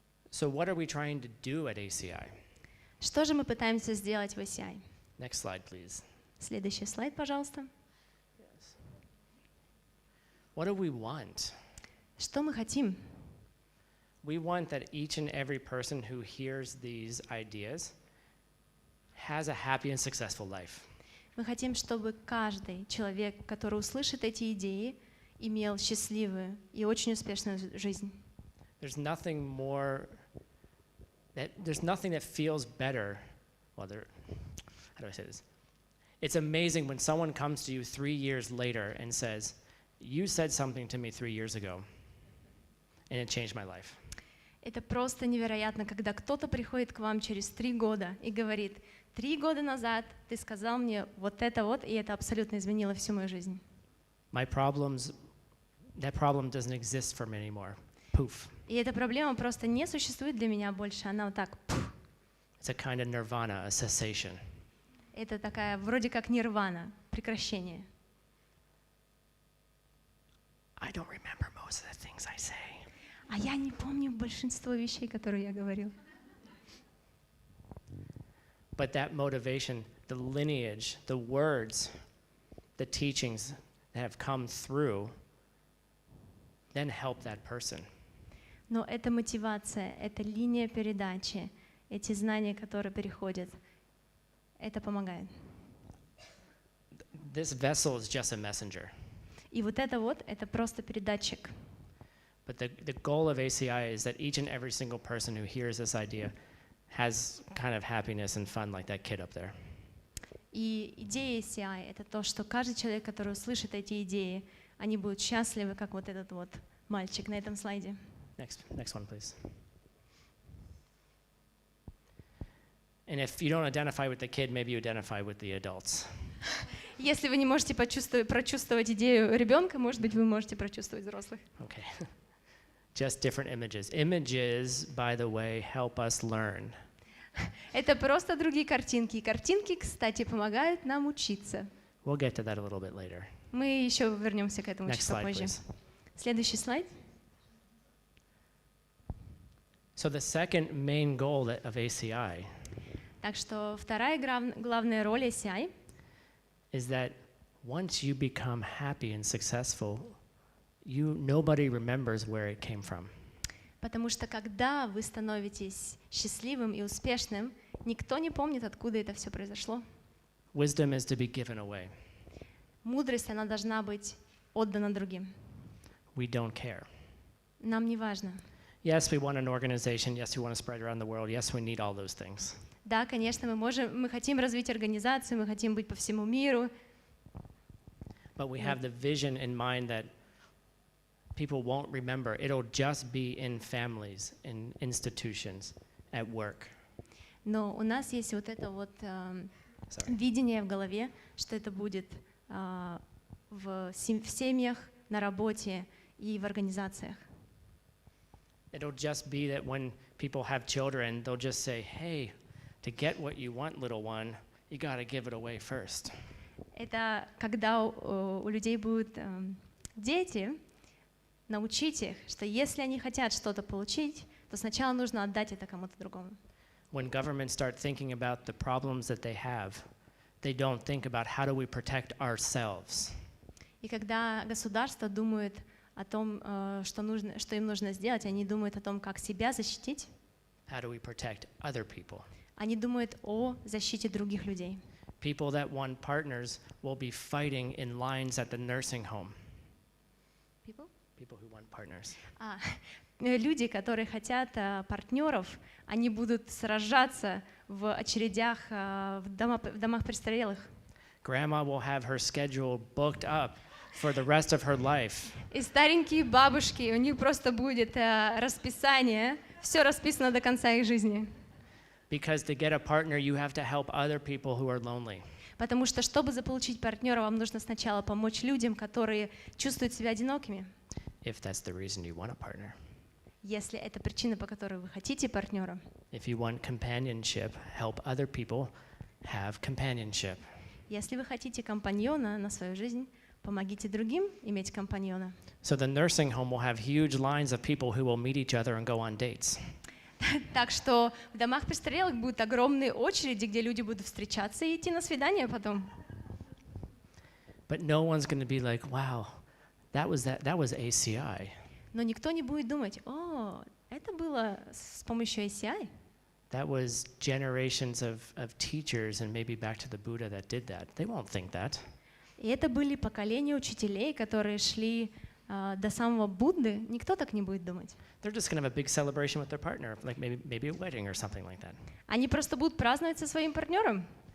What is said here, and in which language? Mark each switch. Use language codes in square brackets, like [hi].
[en] So what are we trying to do at ACI? [ru] Что же мы пытаемся сделать в ACI? [en] Next slide, please. [ru] Следующий слайд, пожалуйста. [en] What do we want? [ru] Что мы хотим? [en] We want that each and every person who hears these ideas has a happy and successful life. [ru] Мы хотим, чтобы каждый человек, который услышит эти идеи, имел счастливую и очень успешную жизнь. [en] There's nothing that feels better. Well, how do I say this? It's amazing when someone comes to you 3 years later and says, "You said something to me 3 years ago, and it changed my life." [ru] Это просто невероятно, когда кто-то приходит к вам через 3 года и говорит: 3 года назад ты сказал мне вот, и это абсолютно изменило всю мою жизнь. [en] That problem doesn't exist for me anymore. Poof. [ru] И эта проблема просто не существует для меня больше, она вот так. [en] It's a kind of nirvana, a cessation. [ru] Это такая вроде как нирвана, прекращение. [en] I don't remember most of the things I say. [ru] А я не помню большинство вещей, которые я говорил. [en] But that motivation, the lineage, the words, the teachings that have come through, then help that person. [ru] Но эта мотивация, эта линия передачи, эти знания, которые переходят, это помогает. [en] This vessel is just a messenger. [ru] И вот, это просто передатчик. [en] But the goal of ACI is that each and every single person who hears this idea has kind of happiness and fun like that kid up there. [ru] И идея ACI — это то, что каждый человек, который услышит эти идеи, они будут счастливы, как вот этот вот мальчик на этом слайде. [en] Next one, please. And if you don't identify with the kid, maybe you identify with the adults. [ru] Если вы не можете прочувствовать идею ребенка, может быть, вы можете прочувствовать взрослых. [en] Okay. Just different images. Images, by the way, help us learn. [ru] Это просто другие картинки. И картинки, кстати, помогают нам учиться. [en] We'll get to that a little bit later. [ru] Мы еще вернемся к этому чуть попозже. [en] Please. [ru] Следующий слайд. [en] So the second main goal of ACI [ru] Так что вторая главная роль ACI [en] is that once you become happy and successful, nobody remembers where it came from. [ru] Потому что когда вы становитесь счастливым и успешным, никто не помнит, откуда это все произошло. [en] Wisdom is to be given away. [ru] Мудрость, она должна быть отдана другим. [en] We don't care. [ru] Нам не важно. [en] Yes, we want an organization. Yes, we want to spread around the world. Yes, we need all those things. [ru] Да, конечно, мы хотим развить организацию, мы хотим быть по всему миру. [en] But we have the vision in mind that people won't remember. It'll just be in families, in institutions, at work. [ru] Но у нас есть вот это вот видение в голове, что это будет в семьях, на работе и в организациях. [en] It'll just be that when people have children, they'll just say, "Hey, to get what you want, little one, you got to give it away first." [ru] Это когда у людей будут дети, научить их, что если они хотят что-то получить, то сначала нужно отдать это кому-то другому. [en] When governments start thinking about the problems that they have, they don't think about how do we protect ourselves. [ru] И когда государство думает о том, что им нужно сделать, они думают о том, как себя защитить. [en] How do we protect other people? [ru] Они думают о защите других людей. [en] People that want partners will be fighting in lines at the nursing home. People? People who want partners. [ru] Люди, которые хотят партнеров, они будут сражаться в очередях в домах престарелых. [en] Grandma will have her schedule booked up for the rest of her life. [ru] И старенькие бабушки, у них просто будет расписание, все расписано до конца их жизни. [en] Because to get a partner, you have to help other people who are lonely. [ru] Потому что, чтобы заполучить партнера, вам нужно сначала помочь людям, которые чувствуют себя одинокими. [en] If that's the reason you want a partner. [ru] Если это причина, по которой вы хотите партнера. [en] If you want companionship, help other people have companionship. [ru] Если вы хотите компаньона на свою жизнь, помогите другим иметь компаньона. [en] So the nursing home will have huge lines of people who will meet each other and go on dates. [ru] Так что в домах престарелых будут огромные очереди, где люди будут встречаться и идти на свидание потом. [en] But no one's going to be like, wow, that was ACI. [ru] Но никто не будет думать, о, это было с помощью ACI. [en] That was generations of teachers and maybe back to the Buddha that did that. They won't think that. [ru] И это были поколения учителей, которые шли до самого Будды. Никто так не будет думать. [en] They're just going to have a big celebration with their partner, like maybe a wedding or something like that. [ru] Они просто будут праздновать со своим партнером.